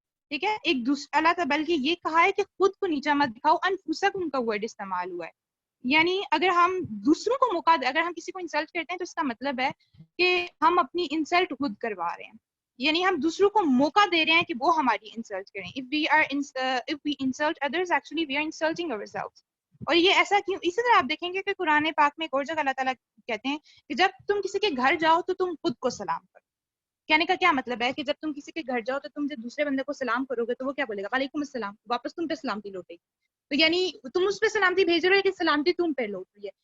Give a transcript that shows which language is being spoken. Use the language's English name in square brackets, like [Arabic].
[Urdu] ٹھیک ہے، ایک دوسرے اللہ تعالیٰ بلکہ یہ کہا ہے کہ خود کو نیچا مت دکھاؤ. انفسکم کا ورڈ استعمال ہوا ہے، یعنی اگر ہم دوسروں کو موقع دیں، اگر ہم کسی کو انسلٹ کرتے ہیں تو اس کا مطلب ہے کہ ہم اپنی انسلٹ خود کروا رہے ہیں، یعنی ہم دوسروں کو موقع دے رہے ہیں کہ وہ ہماری انسلٹ کریں. [English] if we insult others actually we are insulting ourselves. [Urdu] اور یہ ایسا کیوں؟ اسی طرح آپ دیکھیں گے کہ قرآن پاک میں ایک اور جگہ اللہ تعالیٰ کہتے ہیں کہ جب تم کسی کے گھر جاؤ تو تم خود کو سلام کرو. کہنے کا کیا مطلب ہے کہ جب تم کسی کے گھر جاؤ تو تم جب دوسرے بندے کو سلام کرو گے تو وہ کیا بولے گا؟ وعلیکم السلام، واپس تم پہ سلامتی لوٹے گی. تو یعنی تم اس پہ سلامتی بھیج رہے ہو کہ سلامتی تم پہ لوٹ رہی ہے.